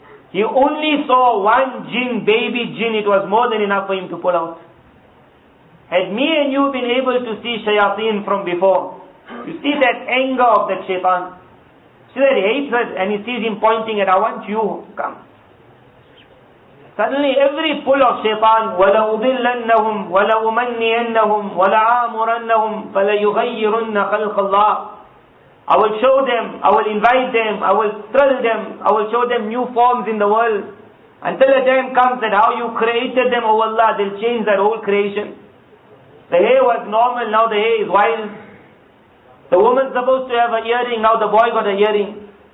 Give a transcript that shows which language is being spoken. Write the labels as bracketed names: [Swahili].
[English] He only saw one jinn, baby jinn. It was more than enough for him to pull out. Had me and you been able to see shayateen from before, you see that anger of that shaitan. See that hatred, and he sees him pointing at, I want you, come. Suddenly every pull of shaitan, [Arabic] وَلَأُضِلَّنَّهُمْ وَلَأُمَنِّيَنَّهُمْ وَلَآمُرَنَّهُمْ فَلَيُغَيِّرُنَّ خَلْقَ اللَّهِ. [English] I will show them, I will invite them, I will thrill them, I will show them new forms in the world. Until the time comes that how you created them, oh Allah, they'll change that whole creation. The hair was normal, now the hair is wild. The woman's supposed to have an earring, now the boy got an earring.